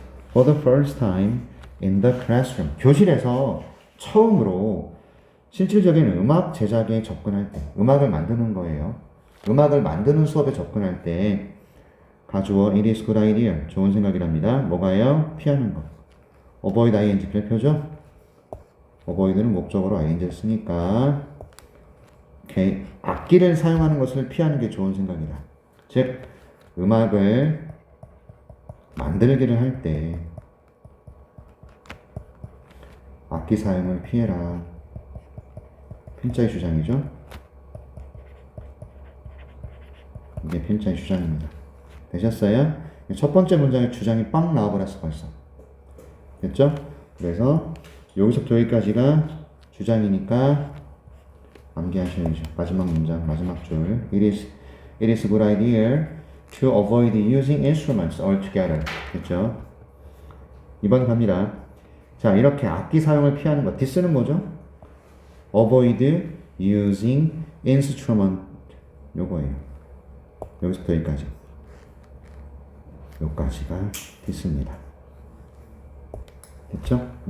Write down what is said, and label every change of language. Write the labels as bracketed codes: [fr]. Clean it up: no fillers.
[en] For the first time in the classroom. [ko] 교실에서 처음으로 실질적인 음악 제작에 접근할 때, 음악을 만드는 거예요. 음악을 만드는 수업에 접근할 때 가주어 [en] it is good idea. [ko] 좋은 생각이랍니다. 뭐가요? 피하는 거. avoid ing 별표죠? avoid는 목적으로 ing를 쓰니까 오케이. 악기를 사용하는 것을 피하는 게 좋은 생각이다. 즉, 음악을 만들기를 할 때 악기 사용을 피해라. 필자의 주장이죠. 이게 필자의 주장입니다. 되셨어요? 첫 번째 문장의 주장이 빵 나와버렸어 벌써. 됐죠? 그래서 여기서부터 여기까지가 주장이니까 암기하셔야죠. 마지막 문장, 마지막 줄. [en] It is a good idea to avoid using instruments altogether. [ko] 됐죠? 2번 갑니다. 자, 이렇게 악기 사용을 피하는 것. this는 뭐죠? [en] avoid using instrument. [ko] 요거예요. 여기서부터 여기까지. 요까지가 this입니다. 됐죠?